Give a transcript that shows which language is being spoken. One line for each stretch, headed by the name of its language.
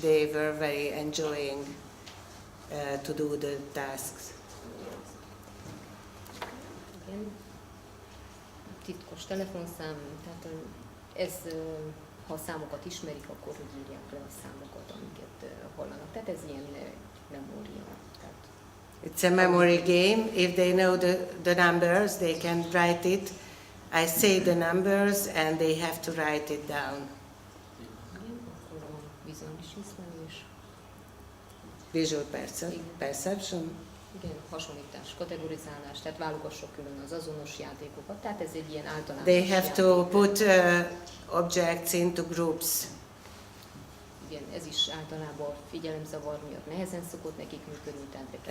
English: They were very enjoying to do the tasks.
Hungarian: Igen. Titkos telefonszám, tehát ez, ha a számokat ismerik, akkor hogy írják le a számokat, amiket hallanak. Tehát ez ilyen memória. Tehát
English: It's a memory game. If they know the numbers, they can write it. I say the numbers and they have to write it down.
Hungarian: igen, akkor a vizuális észlelés,
English: Visual perception.
Hungarian: igen, hasonlítás, kategorizálás, tehát válogassuk külön az azonos játékokat, tehát ez egy ilyen általános
English: They have to
Hungarian: játék.
English: put objects into groups.
Hungarian: Igen, ez is általában figyelemzavar miatt nehezen szokott nekik működni, tehát be kell